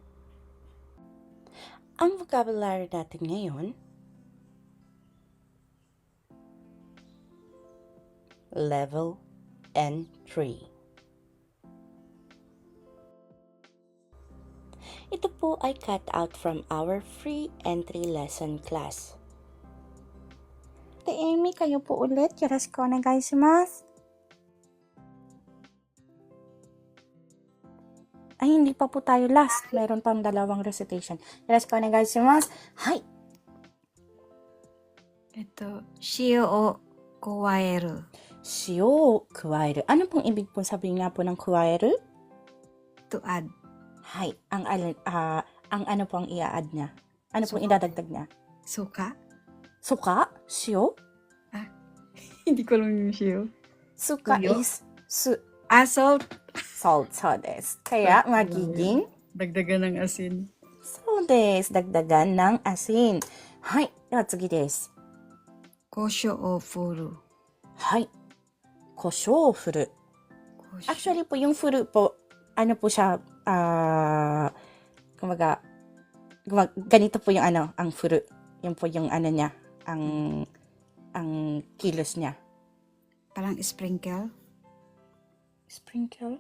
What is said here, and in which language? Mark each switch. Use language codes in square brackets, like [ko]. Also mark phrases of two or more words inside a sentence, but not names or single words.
[tl] Ang vocabulary natin ngayon, Level N3. Ito po ay [en] cut out from our free entry lesson class. [tl] Ate Amy, kayo po ulit. [ja] よろしくお願いします. [tl] Ay, hindi pa po tayo last. Meron pang dalawang recitation. [ja] よろしくお願いします. [tl] Hai. [ja] 塩を加える塩を加える. Ano pong ibig pong sabihin nga po ng kuwaeru? [en] to add. [tl] Hai. Ang ano pong i-add niya? Ano pong Suka. idadagdag niya? Suka? Suka? Shio? Hindi ko alam yung shio. Suka Tuyo? [en] is Salt. [tl] salt. [ja] そうです. [tl] Kaya magiging Dagdagan ng asin. [ja] そうです. [tl] Dagdagan ng asin. Hai. [ja] では次です. 胡椒を振るはい。胡椒を振る. [tl] Actually po, yung furu po, ano po siya, kumbaga, ganito po yung ang furu. Yung po yung niya, ang kilos niya. Parang sprinkle. Sprinkle?